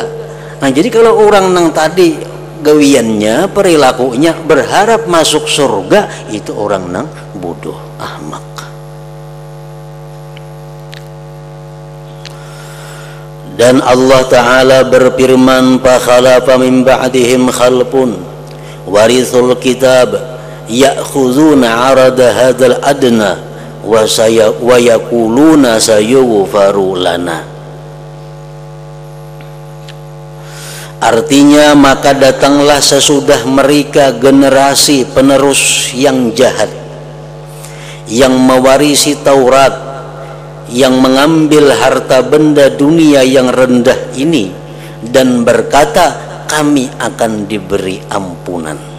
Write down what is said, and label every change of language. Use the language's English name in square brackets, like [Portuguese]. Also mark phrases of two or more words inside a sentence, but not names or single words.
[Banjar] Nah, jadi kalau orang nang tadi gawiannya, perilakunya berharap masuk surga, itu orang nang bodoh, ahmak. [Indonesian] Dan Allah Ta'ala berfirman, [Arabic] فخلف من بعدهم خلف ورثوا الكتاب يأخذون عرض هذا الأدنى ويقولون سيغفر لنا. [Indonesian] Artinya, maka datanglah sesudah mereka generasi penerus yang jahat, yang mewarisi Taurat, yang mengambil harta benda dunia yang rendah ini dan berkata, kami akan diberi ampunan.